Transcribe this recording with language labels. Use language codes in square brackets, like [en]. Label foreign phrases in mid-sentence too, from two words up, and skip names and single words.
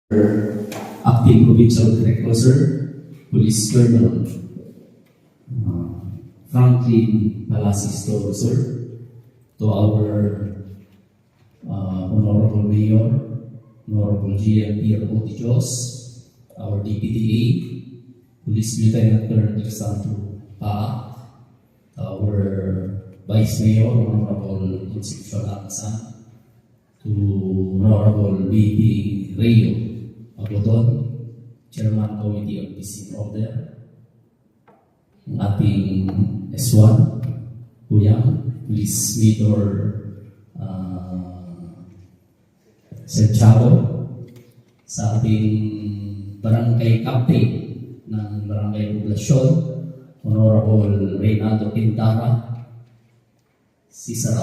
[en] Acting Provincial Director, Sir, Police Colonel Franklin Palacis Toro, sir, to our Honorable Mayor, Honorable GM Pierre Otichos, our DPDA, Police Lieutenant Colonel Alexandro Pa, our Vice Mayor, Honorable Concepcion Aksan, to Honorable BP Rayo Agodon, Chairman Committee of Peace and Order, [tl] ang ating S1, Kuyang, Police Major Santiago, sa ating Barangay Captain ng Barangay Poblasyon, Honorable Reynaldo Quintana, si Sir